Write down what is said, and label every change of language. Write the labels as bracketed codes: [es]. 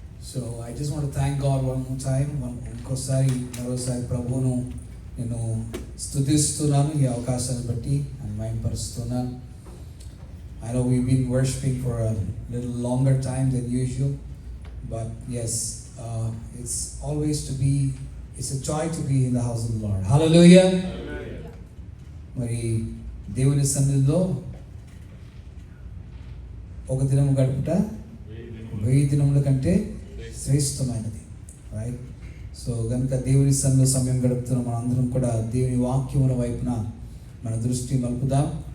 [en] So I just want to thank God one more time. [te] ఇంకోసారి మరోసారి ప్రభువును నేను స్తుతిస్తున్నాను ఈ అవకాశాన్ని బట్టి and మహిమపరుస్తున్నాను. [en] I know we've been worshiping for a little longer time than usual, but yes, it's always to be It's a joy to be in the house of the Lord. Hallelujah. [te] మరి దేవుని సన్నిధిలో ఒక దినము గడుపుట 1000 దినముల కంటే శ్రేష్టమైనది. Right? So కనుక దేవుని సన్నిధిలో సమయం గడుపుతున్న మన అందరం కూడా దేవుని వాక్యముల వైపున మన దృష్టి మలుపుదాం.